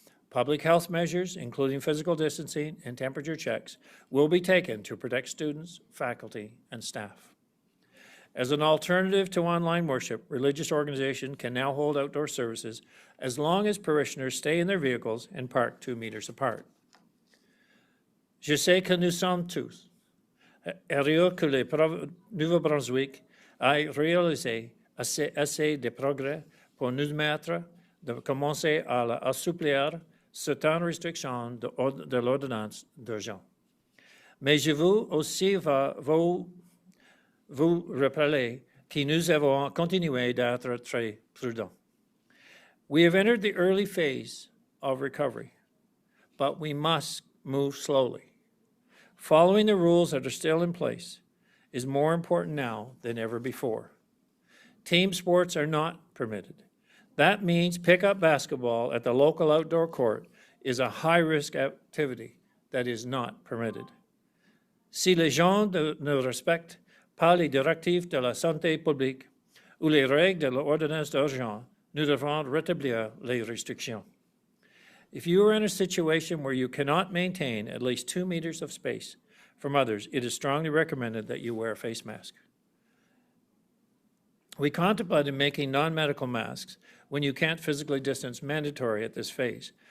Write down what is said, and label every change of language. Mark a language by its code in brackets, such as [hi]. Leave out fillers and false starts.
[en] Public health measures, including physical distancing and temperature checks, will be taken to protect students, faculty, and staff. As an alternative to online worship, religious organizations can now hold outdoor services as long as parishioners stay in their vehicles and park 2 meters apart. [fr] Je sais que nous sommes tous heureux que le Nouveau-Brunswick ait réalisé assez de progrès pour nous mettre de commencer à assouplir certaines restrictions de l'ordonnance d'urgence. Mais je veux aussi vous rappeler que nous avons continué d'être très prudents. [en] We have entered the early phase of recovery, but we must move slowly. Following the rules that are still in place is more important now than ever before. Team sports are not permitted. That means pickup basketball at the local outdoor court is a high-risk activity that is not permitted. [fr] Si les gens ne respectent pas les directives de la santé publique ou les règles de l'ordonnance d'urgence, nous devons rétablir les restrictions. [en] If you are in a situation where you cannot maintain at least 2 meters of space from others, it is strongly recommended that you wear a face mask. We contemplated making non-medical masks when you can't physically distance mandatory at this phase.